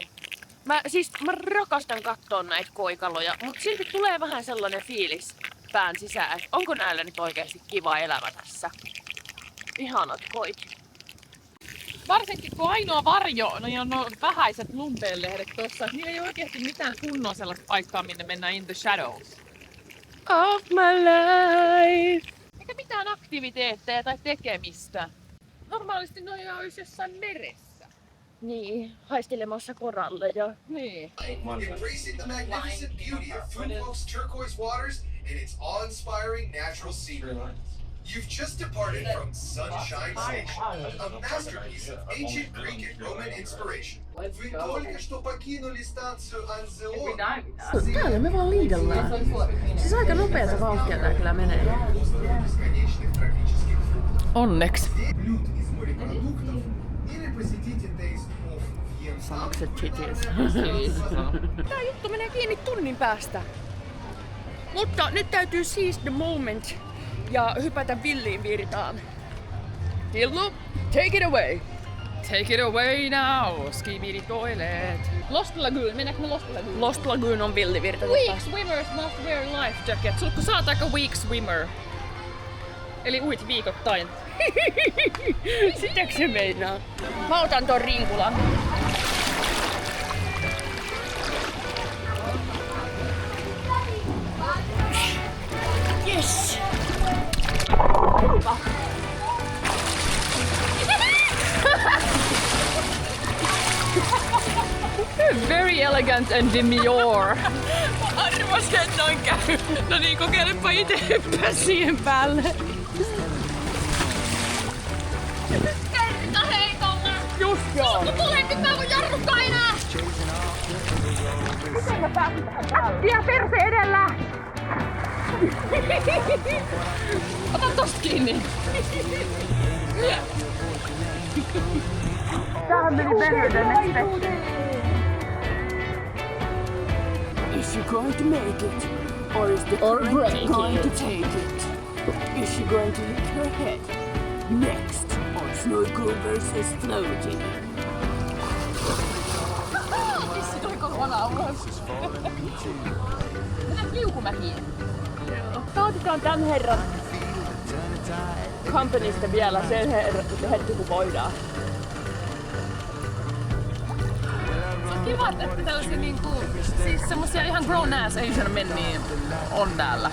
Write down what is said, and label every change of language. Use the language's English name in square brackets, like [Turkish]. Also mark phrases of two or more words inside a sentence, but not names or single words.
[Finnish] Mä rakastan katsoa näitä koikaloja, mutta silti tulee vähän sellainen fiilis pään sisään, että onko näillä nyt oikeasti kiva elämä tässä. Ihanat koit. Varsinkin kun ainoa varjo on nuo vähäiset lumpeenlehdet tuossa, että niillä ei ole oikeasti mitään kunnon sellaista paikkaa, minne mennään [English] in the shadows. Of my life. [Finnish] Eikä mitään aktiviteetteja tai tekemistä. Normaalisti noja olisi jossain meressä. Niin, haistelemassa koralleja. Niin. [English] Embracing the magnificent beauty of Foodwalk's turquoise waters and its awe-inspiring natural scenery. You've just departed from Sunshine Station, a masterpiece of ancient Greek and Roman inspiration. [Russian] Вы только что покинули станцию Анзеон. [Finnish] Täällä me vaan liidellään. Siis aika nopeata vauhtia tää kyllä menee. [Russian] Бесконечных тропических фруктов. [Finnish] Onneksi. [Russian] Блюд из морепродуктов или посетите Taste of Vietnam. Sanokset titties. [Finnish] Tää juttu menee kiinni tunnin päästä. Mutta nyt täytyy [English] seize the moment [Finnish] ja hypätä villiin virtaan. Tillu, [English] take it away! Take it away now, skibidi toilet. [Finnish] Lost Lagoon, mennäänkö me Lost Lagoon? Lost Lagoon on villivirta. [English] Weak swimmers must wear life jacket. [Finnish] Sulkku sä oot aika [English] weak swimmer. [Finnish] Eli uit viikoittain. Sitäkö se meinaa? Mä otan ton rinkulan. [English] Yes! Very elegant and demure. [Finnish] Arvasin, että noin käy. No niin, kokeilepa itse hyppää siihen päälle. Kerta heikolla! Just joo. Kun tulee, nyt mä voin jarruttaa enää! Miten mä pääsin tähän päälle? Äkkiä perse edellä! Ota tosta kiinni! Tämähän meni [English] better than expected. Is she going to make it? Or is the current going to take it? Is she going to lift her head? Next on Snorkel vs. Floating. [Finnish] Tissi tuli kokonaan ulos. Mennään liukumäkiin. Nautitaan tän herran companysta vielä sen hetki kun voidaan. Kiva, että tällaisia niinku, siis semmosia ihan [English] grown ass Asian [Finnish] menniä on täällä.